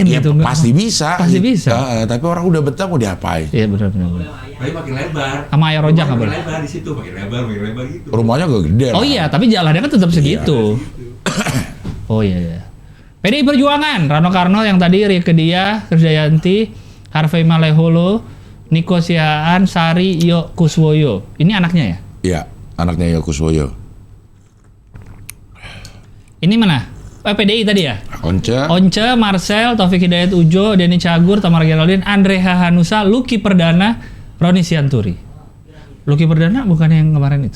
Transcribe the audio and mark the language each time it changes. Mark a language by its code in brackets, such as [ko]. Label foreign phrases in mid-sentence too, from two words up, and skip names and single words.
[id] Ya gitu. pasti bisa. Pasti bisa. Tapi orang udah betah mau diapain? Iya bener. Tapi makin lebar. Sama ayah rojak nggak Makin boleh? lebar di situ, makin lebar gitu. Rumahnya gak gede lah. Oh iya, tapi jalannya kan tetap segitu. Oh iya. PDI Perjuangan, Rano Karno yang tadi, Rieke Diah, Krisdayanti, Harvey Maleholo, Nico Sihaan, Sari Yo Kuswoyo. Ini anaknya ya? Iya, anaknya Yokuswoyo. Ini mana? PDI tadi ya? Once, Marcel, Taufik Hidayat Ujo, Denny Cagur, Tamar Geraldine, Andre Hahanusa, Lucky Perdana, Roni Sianturi. Lucky Perdana bukan yang kemarin itu?